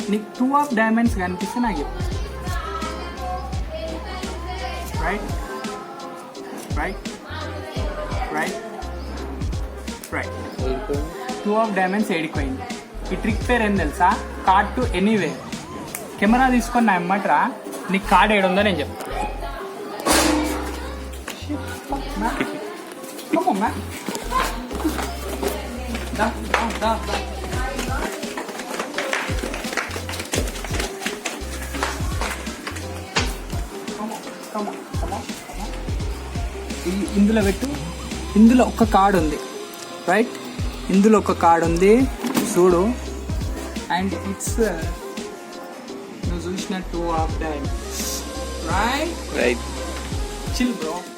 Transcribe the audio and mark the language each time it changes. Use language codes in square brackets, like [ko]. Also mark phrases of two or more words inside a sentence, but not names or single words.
[te] నీకు [en] 2 of diamonds [te] కనిపిస్తే నాకు చెప్పు, రైట్? [en] Right, right, right. 2 of diamonds [te] ఏడిపోయింది. ఈ ట్రిక్ పేరు ఏం తెలుసా? [en] Card to anyway. [te] కెమెరా తీసుకొని నా ఎమ్మట్రా, నీకు కార్డ్ ఏడుందో నేను చెప్తాను. [en] Come on, man. Da. Come on. [te] ఇందులో పెట్టు. ఇందులో ఒక కార్డ్ ఉంది, రైట్? ఇందులో ఒక కార్డ్ ఉంది, చూడు. [en] and it's [te] నువ్వు చూసిన [en] 2 of diamonds, [te] రైట్? [en] Chill bro.